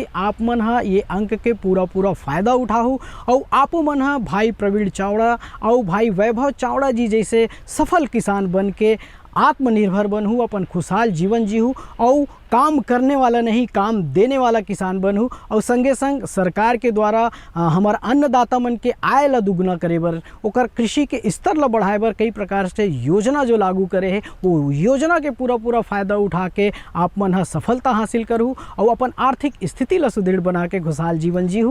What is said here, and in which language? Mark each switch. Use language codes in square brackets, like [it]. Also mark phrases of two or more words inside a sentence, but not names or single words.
[hne] आप मन हा ये अंक के पूरा फ़ायदा उठाओ और आपो मन हा भाई प्रवीण चावड़ा और भाई वैभव चावड़ा जी जैसे सफल किसान बन के आत्मनिर्भर बनूँ, अपन खुशहाल जीवन जीहूँ और काम करने वाला नहीं काम देने वाला किसान बनूँ। और संगे संग सरकार के द्वारा हमार अन्नदाता मन के आय ला दुगना करे बर, ओकर कृषि के स्तर ला बढ़ाए बर कई प्रकार से योजना जो लागू करे है, वो योजना के पूरा फ़ायदा उठा के आप मन सफलता हासिल करूँ और अपन आर्थिक स्थिति ला सुदृढ़ बना के खुशहाल जीवन जीहूँ।